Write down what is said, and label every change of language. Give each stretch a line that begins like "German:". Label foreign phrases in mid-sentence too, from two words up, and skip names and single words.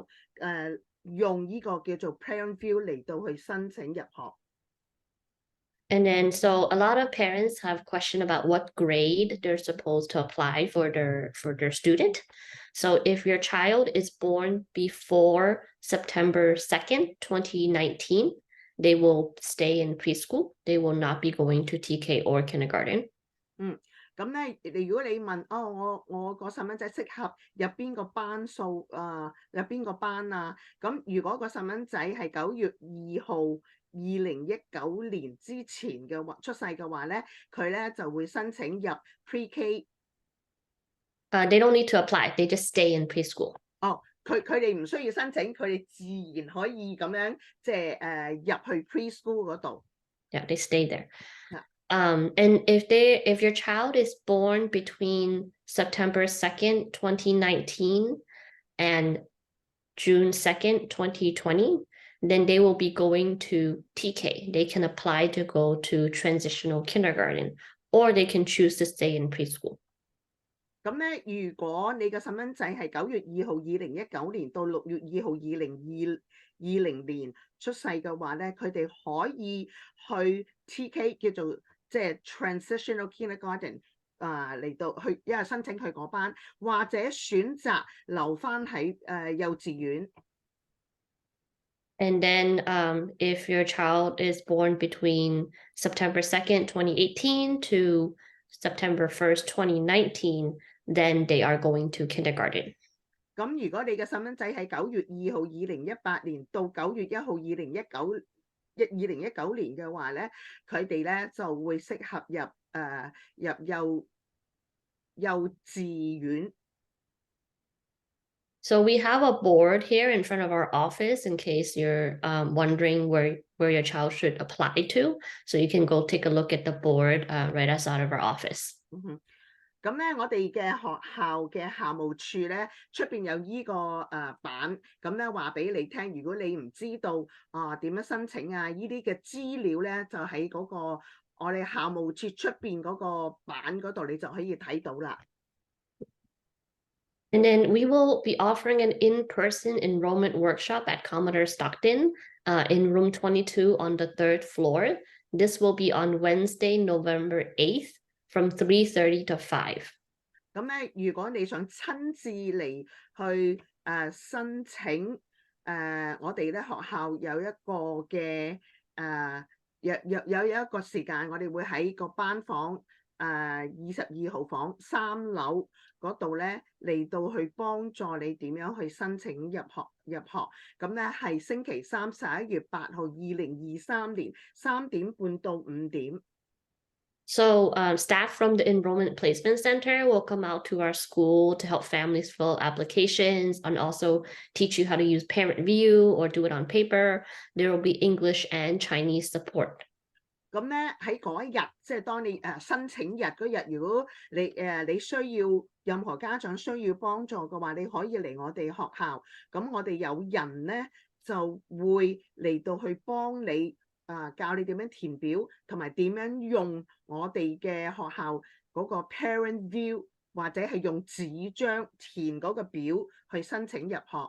Cantonese: 用呢個叫做 Parent View 嚟到去申請入學。
English: And then, so a lot of parents have question about what grade they're supposed to apply for their student. So if your child is born before September 2nd, 2019, they will stay in preschool. They will not be going to TK or kindergarten.
Cantonese: 咁咧，如果你問我個細蚊仔適合入邊個班數入邊個班啊？咁如果個細蚊仔係9月2號2019年之前嘅出世嘅話咧，佢咧就會申請入 PreK。
English: They don't need to apply. They just stay in preschool.
Cantonese: 佢哋唔需要申請，佢哋自然可以咁樣即係入去 preschool 嗰度。
English: Yeah, they stay there. And if your child is born between September 2nd, 2019 and June 2nd, 2020, then they will be going to TK. They can apply to go to transitional kindergarten, or they can choose to stay in preschool.
Cantonese: 咁咧，如果你嘅細蚊仔係9月2號2019年到6月2號2020年出世嘅話咧，佢哋可以去 TK 叫做即係
English: transitional kindergarten
Cantonese: 嚟到去因為申請佢嗰班，或者選擇留返喺幼稚園。
English: And then if your child is born between September 2nd, 2018 to September 1st, 2019, then they are going to kindergarten.
Cantonese: 咁如果你嘅細蚊仔係9月2號2018年到9月1號2019年嘅話咧，佢哋咧就會適合入幼稚園。
English: So we have a board here in front of our office in case you're wondering where your child should apply to. So you can go take a look at the board right outside of our office.
Cantonese: 咁咧，我哋嘅學校嘅校務處咧，出邊有依個版，咁咧話俾你聽。如果你唔知道點樣申請啊，依啲嘅資料咧，就喺嗰個我哋校務處出邊嗰個版嗰度，你就可以睇到啦。
English: And then we will be offering an in-person enrollment workshop at Commodore Stockton in room 22 on the third floor. This will be on Wednesday, November 8th from 3:30 to 5.
Cantonese: 咁咧，如果你想親自嚟去申請我哋咧學校有一個嘅有一個時間，我哋會喺個班房22號房3樓嗰度咧嚟到去幫助你點樣去申請入學。咁咧係星期三11月8號2023年3點半到5點。
English: So staff from the Enrollment Placement Center will come out to our school to help families fill applications and also teach you how to use Parent View or do it on paper. There will be English and Chinese support.
Cantonese: 咁咧喺嗰一日，即係當你申請日嗰日，如果你需要任何家長需要幫助嘅話，你可以嚟我哋學校。咁我哋有人咧就會嚟到去幫你教你點樣填表，同埋點樣用我哋嘅學校嗰個 Parent View，或者係用紙張填嗰個表去申請入學。